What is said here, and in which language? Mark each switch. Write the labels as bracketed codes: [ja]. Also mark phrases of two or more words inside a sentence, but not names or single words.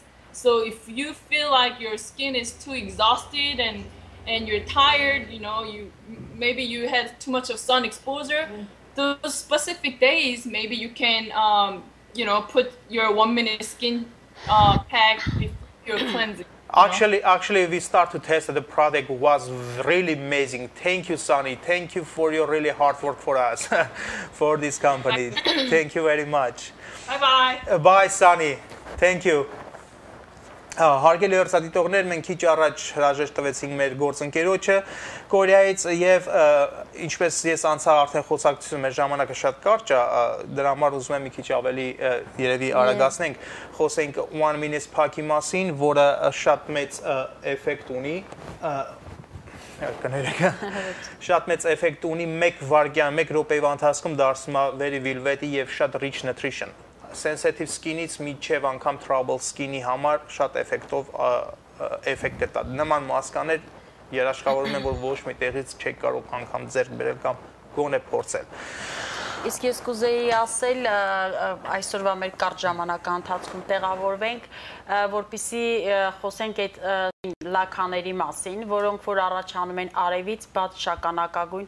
[en] So if you feel like your skin is too exhausted and you're tired, maybe you had too much of sun exposure, those specific days maybe you can put your 1 minute skin pack before your cleansing. Actually, we start to test that the product was really amazing. Thank you, Sunny. Thank you for your really hard work for us, for this company. Thank you very much. Bye-bye. Bye, Sunny. Thank you. [hy] Հարգելի հեռուստադիտողներ, մենք քիչ առաջ հրաժեշտ տվեցինք մեր գործընկերոջը Կորեայից եւ ինչպես ես անցա արդեն խոսակցությունը մեր ժամանակը շատ կարճ է, դրա համար ուզում եմ մի քիչ ավելի երևի արագացնենք, խոսենք [en] 1 minute pack- [hy] ի մասին, որը շատ մեծ էֆեկտ ունի, շատ մեծ էֆեկտ ունի 1 վայրկյան, 1 րոպեվա ընթացքում դարձնում է [en] very velvety [hy] եւ շատ [en] rich nutrition։ Sensitive skin- [hy] ից միջև անգամ [en] trouble skin- [hy] ի համար շատ էֆեկտով էֆեկտ է տա։ Նման մասկաներ երաշխավորում են, որ ոչ մի տեղից չեք կարող անգամ ձեռք բերել կամ գոնե փորձել։ Իսկ ես կուզեի ասել այսօրվա մեր կարճ ժամանակի ընթացքում տեղավորվենք, որպեսզի խոսենք այդ լակաների մասին, որոնք որ առաջանում են արևից բաց շագանակագույն